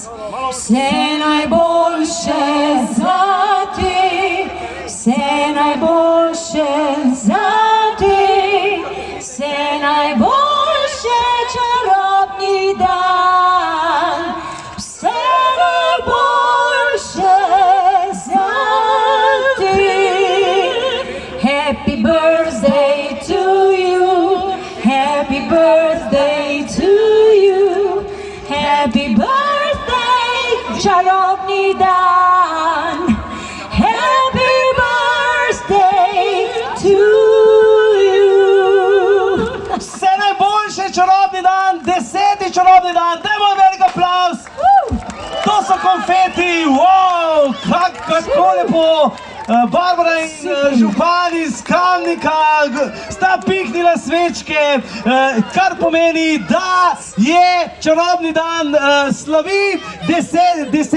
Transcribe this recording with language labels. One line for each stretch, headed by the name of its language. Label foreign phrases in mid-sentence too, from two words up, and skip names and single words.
Slovenian: Vse najboljše za ti, vse najboljše za ti, vse najboljše čarobni dan, vse najboljše za ti.
English: Happy birthday to you, happy birthday to you, happy birthday,
Slovenian: čarobni dan,
English: happy birthday to you.
Slovenian: Vse najboljše, čarobni dan, 10. čarobni dan, dajmo velik aplavz. To so konfeti, wow, kako lepo. Barbara in župan iz Kamnika sta pihnila svečke, kar pomeni, da je čarobni dan slavi 10.